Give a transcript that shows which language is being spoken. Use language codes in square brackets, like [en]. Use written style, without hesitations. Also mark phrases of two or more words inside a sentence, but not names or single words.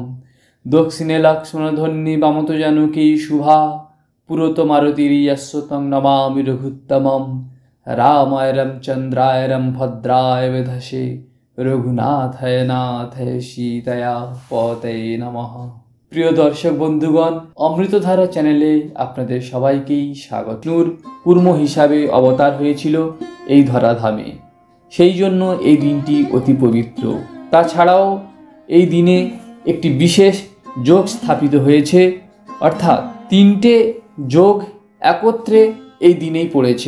[sa] दक्षिणे लक्ष्मणध्वनि वामतो जानकी शुभा पुरोतो मारुतिर्यस्य नमामि रघुत्तमं। रामाय रामचन्द्राय रामभद्राय वेधसे रघुनाथाय नाथाय सीताया पतये नमः। [bn] প্রিয় দর্শক বন্ধুগণ, অমৃতধারা চ্যানেলে আপনাদের সবাইকেই স্বাগত। নূর কুর্ম হিসাবে অবতার হয়েছিল এই ধরাধামে, সেই জন্য এই দিনটি অতি পবিত্র। তাছাড়াও এই দিনে একটি বিশেষ যোগ স্থাপিত হয়েছে, অর্থাৎ তিনটে যোগ একত্রে এই দিনেই পড়েছে।